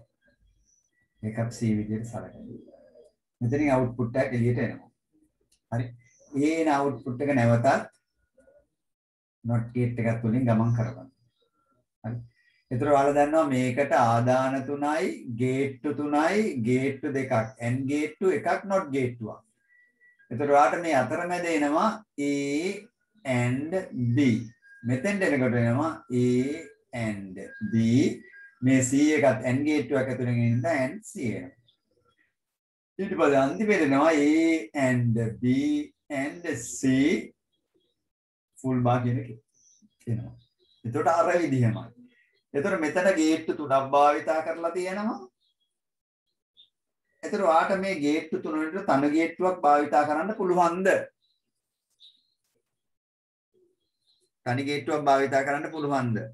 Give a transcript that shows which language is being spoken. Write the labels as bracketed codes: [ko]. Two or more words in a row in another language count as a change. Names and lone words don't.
[si] ඒකත් C විදිහට සලකනවා. මෙතනින් අවුට්පුට් එක එළියට එනවා. හරි. ඒන අවුට්පුට් එක නැවතත් [en] not gate [si] එකත් වලින් ගමන් කරගන්න. හරි. ඒතර ඔයාලා දන්නවා මේකට ආදාන 3යි, gate 3යි, gate 2ක්, [en] AND gate [si] එකක්, [en] not gate [si] 1ක්. ඒතර ඔයාලට මේ අතරමැද එනවා [en] A and B. [si] මෙතෙන්ට එනකොට එනවා [en] A and B. [si] මේ C එකත් [en] AND gate [si] එකක් ඇතුලෙන් එන [en] and C [si] එනවා. ඊට පස්සේ අන්තිමේට එනවා [en] A and B and C full bar [si] කියන එක එනවා. එතකොට අර විදිහමයි. එතකොට මෙතන ගේට්ටු 3ක් භාවිතා කරලා තියෙනවා. එතකොට ඔයාට මේ ගේට්ටු 3 වලට තන ගේට්ටුවක් භාවිතා කරන්න පුළුවන්ද? තනි ගේට්ටුවක් භාවිතා කරන්න පුළුවන්ද?